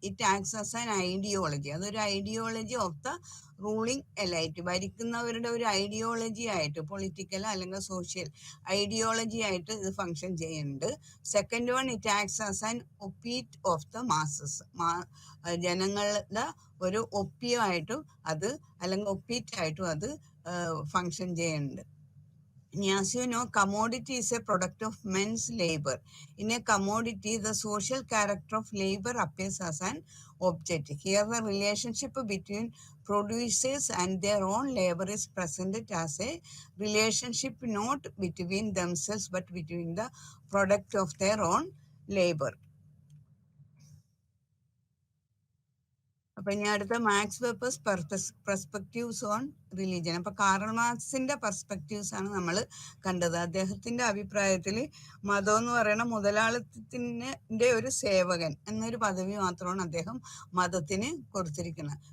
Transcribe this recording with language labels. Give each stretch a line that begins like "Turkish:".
English: it acts as an ideology,
Malayalam: അതൊരു
English: ideology of the ruling elite,
Malayalam: ഭരിക്കുന്നവരുടെ ഒരു ideology ആയിട്ട്, political അല്ലെങ്കിൽ സോഷ്യൽ ഐഡിയോളജി ആയിട്ട് ഇത് ഫങ്ഷൻ ചെയ്യുന്നുണ്ട്.
English: second one, it acts as an opiate of the masses,
Malayalam: ജനങ്ങളുടെ ഒരു ഒപ്പിയമായിട്ടും അത് അല്ലെങ്കിൽ ഒപ്പീറ്റായിട്ടും അത് ഫങ്ഷൻ ചെയ്യുന്നുണ്ട്.
English: As you know, commodity is a product of men's labor. In a commodity, the social character of labor appears as an object. Here, the relationship between producers and their own labor is presented as a relationship not between themselves but between the product of their own labor.
Malayalam: അപ്പൊ ഇനി അടുത്ത max വെബേഴ്സ്
English: Perspectives on religion.
Malayalam: അപ്പൊ Karl മാർക്സിന്റെ perspectives ആണ് നമ്മൾ കണ്ടത്. അദ്ദേഹത്തിന്റെ അഭിപ്രായത്തിൽ മതം എന്ന് പറയുന്ന മുതലാളിത്തത്തിന്റെ ഒരു സേവകൻ എന്നൊരു പദവി മാത്രമാണ് അദ്ദേഹം മതത്തിന് കൊടുത്തിരിക്കുന്നത്.